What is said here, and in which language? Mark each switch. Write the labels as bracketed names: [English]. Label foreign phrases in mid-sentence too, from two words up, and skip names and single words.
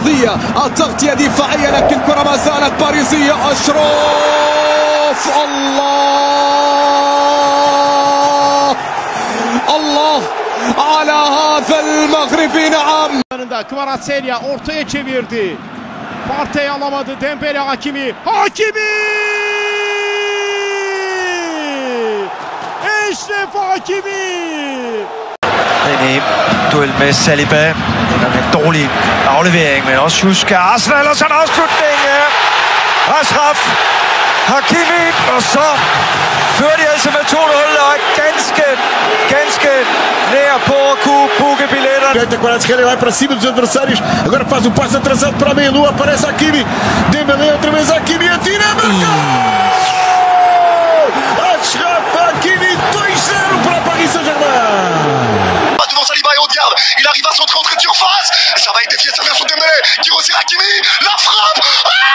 [Arabic] دفاعية، التغطية دفاعية، لكن كرة ما زالت باريسية. أشرف، الله على هذا المغربي. نعم. [Turkish] Kvaratskhelia ortaya çevirdi. Partey alamadı. Dembele Hakimi. Eşref Hakimi. [Danish] En duel med Saliba. Den er en dårlig aflevering, men også husk Arsenal, og så en afslutning af Achraf Hakimi, og så fører de altså med 2-0 og er ganske nær på at kunne booke billetter. [Portuguese] Kvaratskhelia vai para cima dos adversários, agora faz um passe atrasado para meio-lua, aparece Hakimi, Dembélé outra vez Hakimi, atira, marca! Achraf Hakimi, 2-0 para Paris Saint-Germain. [French] Devant Saliba et Odegaard, il arrive à centrer entrée de surface, ça va être dévié, ça vient sur Dembélé qui resserre Hakimi, la frappe.